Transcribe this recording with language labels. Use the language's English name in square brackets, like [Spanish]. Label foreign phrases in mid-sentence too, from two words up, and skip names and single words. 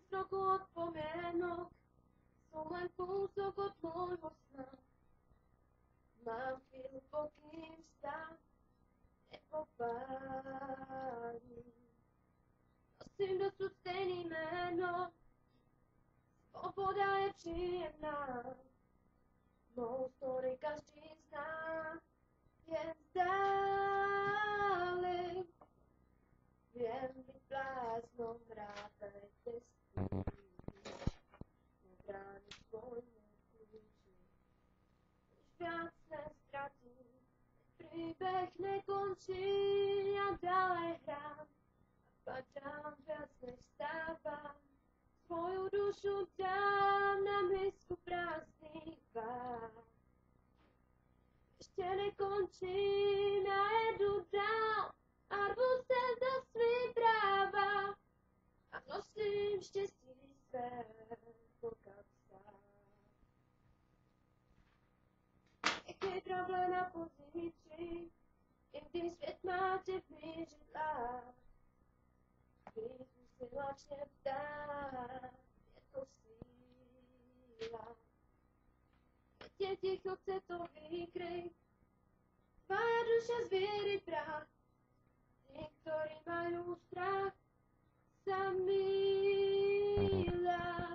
[Slovak] chvíľku od pomienok, som len kúsok od môjho sna. Mám chvíľu, pokým sa nepopáli. [Czech] Nosím dosud stejný jméno, svoboda je příjemná. Mou story každý zná, jen vzdáli. [Slovak] Viem byť bláznom, vrátane cesty, na bránu svojmu kľúči. Už viac nestratím, príbeh nekončí, ja ďalej hrám a padám viac než stávam. Svoju dušu dám na misku prázdnych váh. Ešte nekončím, [Czech] ja jedu dál a rvu sa za svý práva a nosím štěstí své po kapsách. Nechej trable na pozítří, i když svět má tě v mířidlách. Víc musí lačně vzdát, je to síla. [Slovak] Keď je ticho, chce to výkryť, tvoja duša zvíry prach. Tí, ktorí majú strach, sa mýlia.